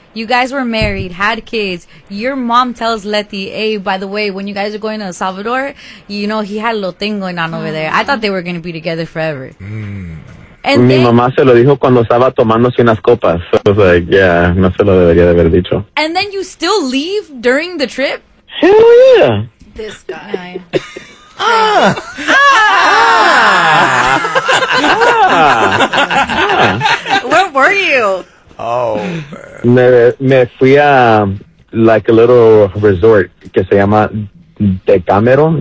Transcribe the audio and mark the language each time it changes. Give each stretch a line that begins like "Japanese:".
English: You guys were married, had kids. Your mom tells Leti, hey, by the way, when you guys are going to El Salvador, you know, he had a little thing going on over there. I thought they were going to be together forever. And
Spanish: mi mamá se lo dijo cuando estaba tomándose unas copas.
English: So I was like, yeah,
Spanish: no se lo debería de haber dicho.
English: And then you still leave during the trip? Hell yeah. This guy. Where were you? Oh,
Spanish: me fui a
English: like a little resort
Spanish: que se llama Decameron.